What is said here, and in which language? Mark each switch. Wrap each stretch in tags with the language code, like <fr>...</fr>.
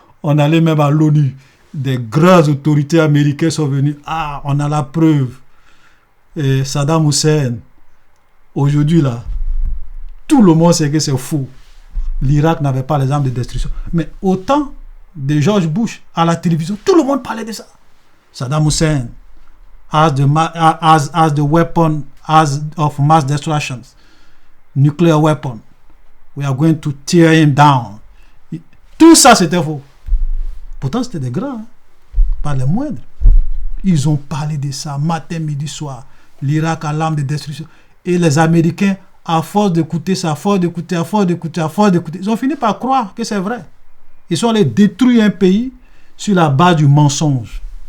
<fr>On allait même à l'ONU. Des grandes autorités américaines sont venues. Ah, on a la preuve. Et Saddam Hussein, aujourd'hui là, tout le monde sait que c'est faux. L'Irak n'avait pas les armes de destruction. Mais au temps de George Bush, à la télévision, tout le monde parlait de ça.</fr> <en>Saddam Hussein has the weapon of mass destruction. Nuclear weapon. We are going to tear him down.</en> <fr>Tout ça, c'était faux. Pourtant, c'était des grands, hein? Pas les moindres. Ils ont parlé de ça matin, midi, soir. L'Irak a l'arme de destruction. Et les Américains, à force d'écouter ça, à force d'écouter, ils ont fini par croire que c'est vrai. Ils sont allés détruire un pays sur la base du mensonge.</fr>